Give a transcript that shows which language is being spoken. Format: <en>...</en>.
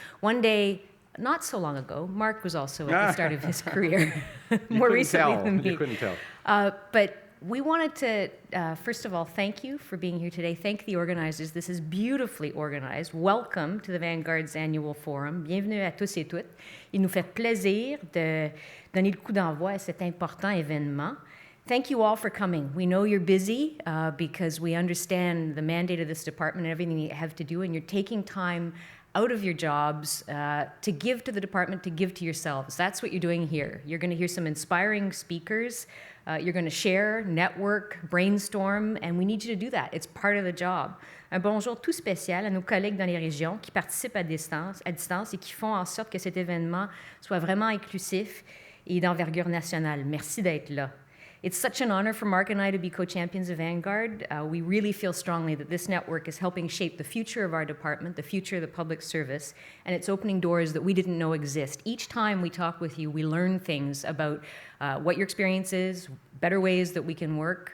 <en>One day, not so long ago, Mark was also at the start of his career, more recently than me. You couldn't tell. But we wanted to, first of all, thank you for being here today. Thank the organizers. This is beautifully organized. Welcome to the Vanguard's annual forum.</en> <fr>Bienvenue à tous et toutes. Il nous fait plaisir de donner le coup d'envoi à cet important événement.</fr> <en>Thank you all for coming. We know you're busy because we understand the mandate of this department and everything you have to do, and you're taking time out of your jobs to give to the department, to give to yourselves. That's what you're doing here. You're going to hear some inspiring speakers. You're going to share, network, brainstorm, and we need you to do that. It's part of the job.</en> <fr>Un bonjour tout spécial à nos collègues dans les régions qui participent à distance et qui font en sorte que cet événement soit vraiment inclusif et d'envergure nationale. Merci d'être là.</fr> <en>It's such an honor for Mark and I to be co-champions of Vanguard. We really feel strongly that this network is helping shape the future of our department, the future of the public service, and it's opening doors that we didn't know exist. Each time we talk with you, we learn things about what your experience is, better ways that we can work.</en>